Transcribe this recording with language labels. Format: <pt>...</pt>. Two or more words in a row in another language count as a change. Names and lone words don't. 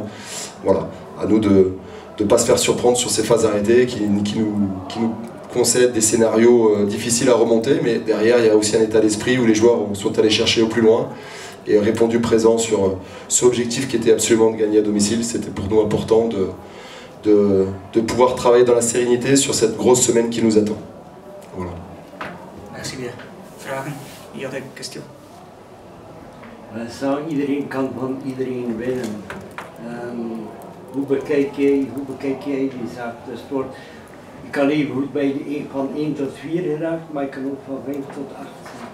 <fr>Voilà, à nous de ne pas se faire surprendre sur ces phases arrêtées qui nous concèdent des scénarios difficiles à remonter, mais derrière il y a aussi un état d'esprit où les joueurs sont allés chercher au plus loin et répondu présent sur ce objectif qui était absolument de gagner à domicile. C'était pour nous important de pouvoir travailler dans la sérénité sur cette grosse semaine qui nous attend. Voilà. Merci bien.</fr> <nl>Vragen? Je had een question. Iedereen kan van iedereen winnen. Hoe bekijk jij die zaak, de sport? Je kan even goed van 1 tot 4 geraakt, maar je kan ook van 5 tot 8 zijn.</nl>